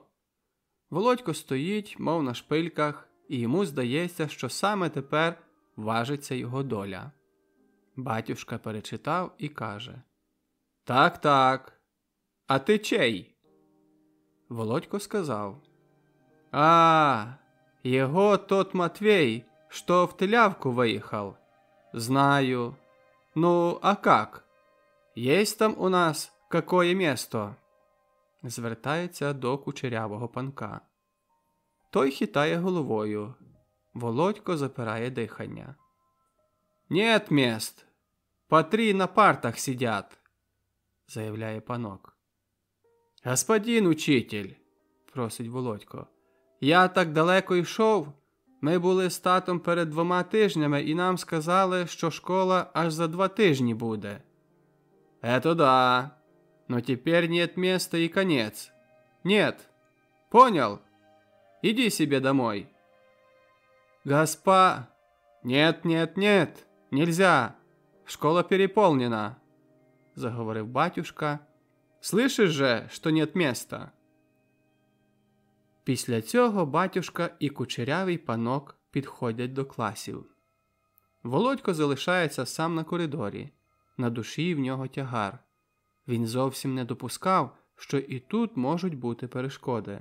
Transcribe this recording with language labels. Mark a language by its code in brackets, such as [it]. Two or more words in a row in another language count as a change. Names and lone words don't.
[uk] Володько стоїть, мов на шпильках, і йому здається, що саме тепер важиться його доля. Батюшка перечитав і каже: «Так, а ти чей?» Володько сказав: [ru] его тот Матвей, что в Телявку выехал. Знаю. Ну, а как? Есть там у нас какое место?» [uk] Звертається до кучерявого панка. Той хитає головою. Володько запирає дихання. [ru] «Нет мест. По 3 на партах сидят», – [uk] заявляє панок. [ru] «Господин учитель», [uk] – просить Володько, – «я так далеко йшов. Ми були з татом перед 2 тижнями і нам сказали, що школа аж за 2 тижні буде». [ru] «Это да. Но теперь нет места и конец. Нет. Понял? Иди себе домой». «Нет, нельзя. Школа переполнена», – [uk] заговорив батюшка. [ru] «Слышишь же, что нет места?» [uk] Після цього батюшка і кучерявий панок підходять до класів. Володько залишається сам на коридорі. На душі в нього тягар. Він зовсім не допускав, що і тут можуть бути перешкоди.